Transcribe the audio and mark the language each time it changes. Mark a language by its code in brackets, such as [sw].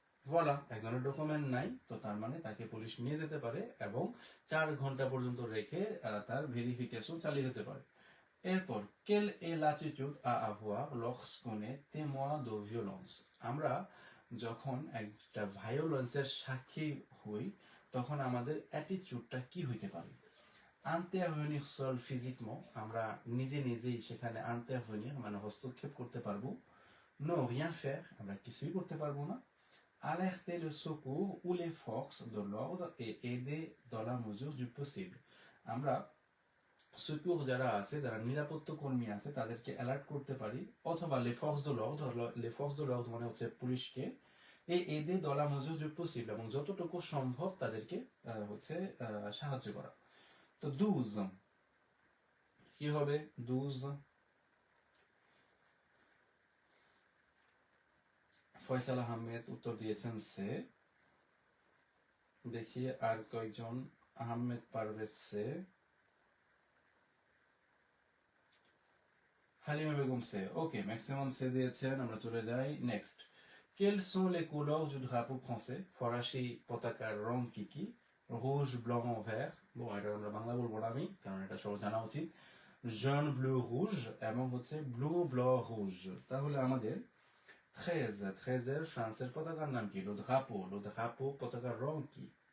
[bn] ভোলা, একজনের ডকুমেন্ট নাই, তো তার মানে তাকে পুলিশ নিয়ে যেতে পারে এবং 4 ঘন্টা পর্যন্ত রেখে তার ভেরিফিকেশন চালিয়ে যেতে পারে। এরপর [fr] quelle est l'attitude à avoir lorsqu'on est témoin de violence? [bn] আমরা যখন একটা ভায়োলেন্সের সাক্ষী হই তখন আমাদের অ্যাটিটিউডটা কি হইতে পারে? [fr] intervenir seul physiquement, [bn] আমরা নিজে নিজেই সেখানে [fr] intervenir [bn] মানে হস্তক্ষেপ করতে পারবো। [fr] non, rien faire, [bn] আমরা কিছুই করতে পারবো না। [fr] alerter le secours ou les forces de l'ordre et aider dans la mesure du possible, [bn] আমরা সেকুর যারা আছে, যারা নিরাপত্তা কর্মী আছে তাদেরকে অ্যালার্ট করতে পারি, অথবা [fr] les forces de l'ordre, les forces de l'ordre [bn] মানে হচ্ছে পুলিশকে, এই [fr] aider dans la mesure du possible, [bn] এবং যতটুকু সম্ভব তাদেরকে হচ্ছে সাহায্য করা। তো 12 কি হবে? 12 ফয়সাল আহমেদ উত্তর দিয়েছেন সে, দেখি আর কয়েকজন, আহমেদ পারভেজ সে, হালিমা বেগম সে, ওকে, ম্যাক্সিমাম সে দিয়েছেন। আমরা চলে যাই next. [fr] Quelles sont les couleurs du drapeau français? [bn] ফরাসি পতাকার রং কি কি? রুজ, ব্লং, ভ্যার, এটা আমরা বাংলা বলবো না আমি, কারণ এটা সব জানা উচিত। [fr] jaune, bleu, rouge [bn] এবং হচ্ছে ব্লু, [fr] blanc, rouge। [bn] তাহলে আমাদের 13 এর ফ্রান্সের পতাকার নাম কি? লো ড্রাপো পতাকার রং কি?